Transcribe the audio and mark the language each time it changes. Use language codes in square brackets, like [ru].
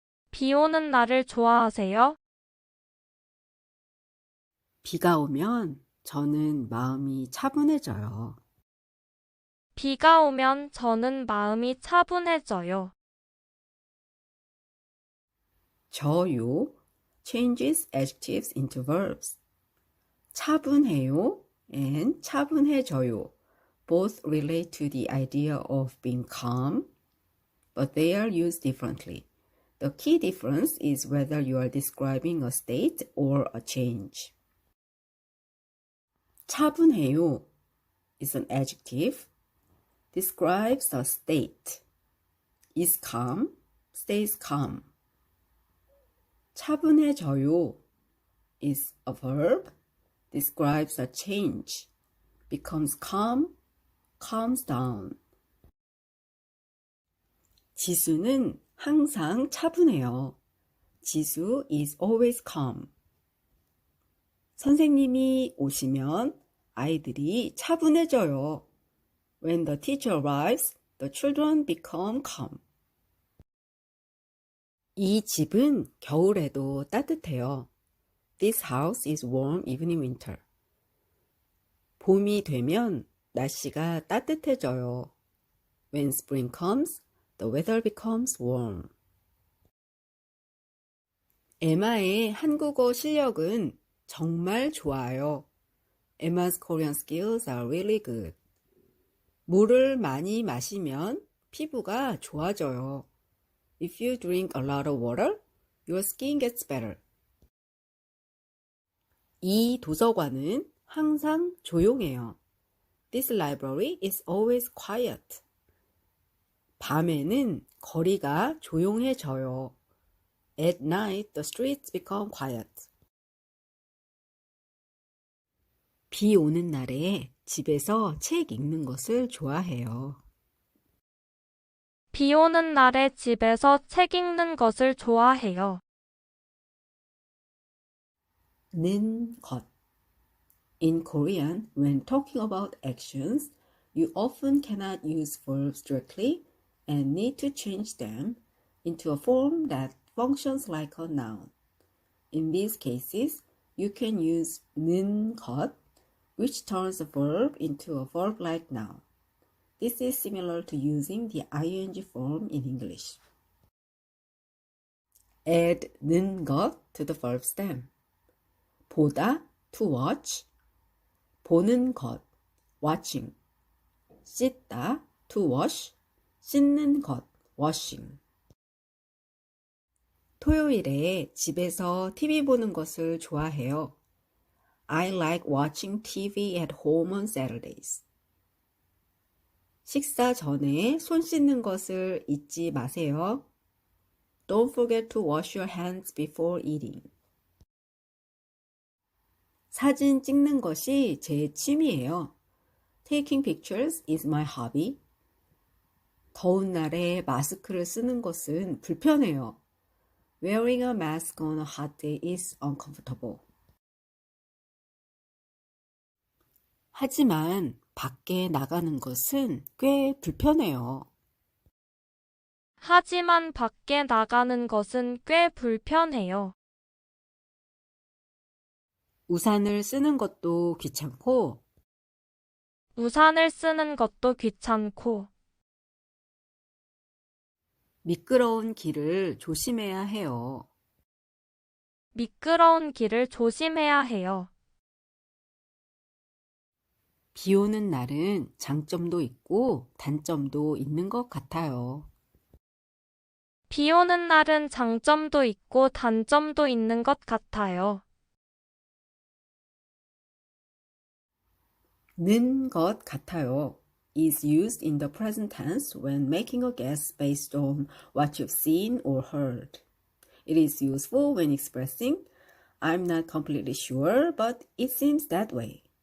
[ko] 비 오는 날을 좋아하세요? 비가 오면 저는 마음이 차분해져요. 비가 오면 저는 마음이 차분해져요. [en] 저요 changes adjectives into verbs. 차분해요 and 차분해져요 both relate to the idea of being calm, but they are used differently. The key difference is whether you are describing a state or a change. 차분해요 is an adjective, describes a state, is calm, stays calm. 차분해져요 is a verb, describes a change, becomes calm, calms down. [ko] 지수는 항상 차분해요. [en] 지수 is always calm. [ko] 선생님이 오시면 아이들이 차분해져요. [en] When the teacher arrives, the children become calm. [ko] 이 집은 겨울에도 따뜻해요. [en] This house is warm even in winter. [ko] 봄이 되면 날씨가 따뜻해져요. [en] When spring comes, the weather becomes warm. [ko] 에마의 한국어 실력은 정말 좋아요. [en] Emma's Korean skills are really good. [ko] 물을 많이 마시면 피부가 좋아져요. [en] If you drink a lot of water, your skin gets better. [ko] 이 도서관은 항상 조용해요. [en] This library is always quiet. [ko] 밤에는 거리가 조용해져요. [en] At night, the streets become quiet. [ko] 비 오는 날에 집에서 책 읽는 것을 좋아해요. 비 오는 날에 집에서 책 읽는 것을 좋아해요. 는 것. [en] In Korean, when talking about actions, you often cannot use verbs directly and need to change them into a form that functions like a noun. In these cases, you can use 는 것, which turns a verb into a verb-like noun. This is similar to using the ing form in English. Add 는 것 to the verb stem. 보다, to watch. 보는 것, watching. 씻다, to wash. 씻는 것, washing. [ko] 토요일에 집에서 TV 보는 것을 좋아해요. [en] I like watching TV at home on Saturdays. [ko] 식사 전에 손 씻는 것을 잊지 마세요. [en] Don't forget to wash your hands before eating. [ko] 사진 찍는 것이 제 취미예요. [en] Taking pictures is my hobby. [ko] 더운 날에 마스크를 쓰는 것은 불편해요. [en] Wearing a mask on a hot day is uncomfortable. [ko] 하지만 밖에 나가는 것은 꽤 불편해요. 하지만 밖에 나가는 것은 꽤 불편해요. 우산을 쓰는 것도 귀찮고 우산을 쓰는 것도 귀찮고 미끄러운 길을 조심해야 해요. 미끄러운 길을 조심해야 해요. 비 오는 날은 장점도 있고 단점도 있는 것 같아요. 비 오는 날은 장점도 있고 단점도 있는 것 같아요. [en] 는 것 같아요 is used in the present tense when making a guess based on what you've seen or heard. It is useful when expressing I'm not completely sure, but it seems that way.